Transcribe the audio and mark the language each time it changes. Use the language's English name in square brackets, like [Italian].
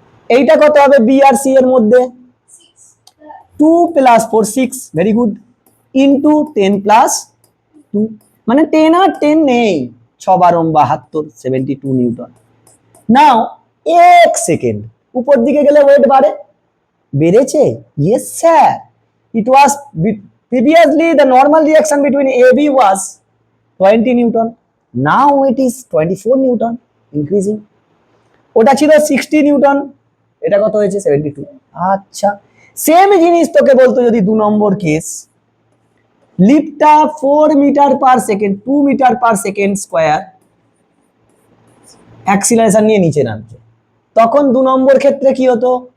[Bangla] এইটা কত হবে বি আর সি এর মধ্যে? 2 plus 4 6, [English] very good, [Bangla] into 10 plus 2, মানে 10 আর 10 নেই, 6 12 72, 72 নিউটন। নাও 1 সেকেন্ড উপর দিকে গেলে ওয়েট বাড়ে, বেড়েছে? [English] Yes sir, it was previously the normal reaction between AB was 20 newton, now it is 24 newton, increasing. [Bangla] ওটা ছিল 60 নিউটন, এটা কত হয়েছে 72। আচ্ছা, সেম জিনিস তোকে বলতো যদি 2 নম্বর case, লিফটটা 4 metre per second, 2 metre per second square acceleration নিয়ে নিচে নামছে, তখন 2 নম্বর ক্ষেত্রে কি হতো?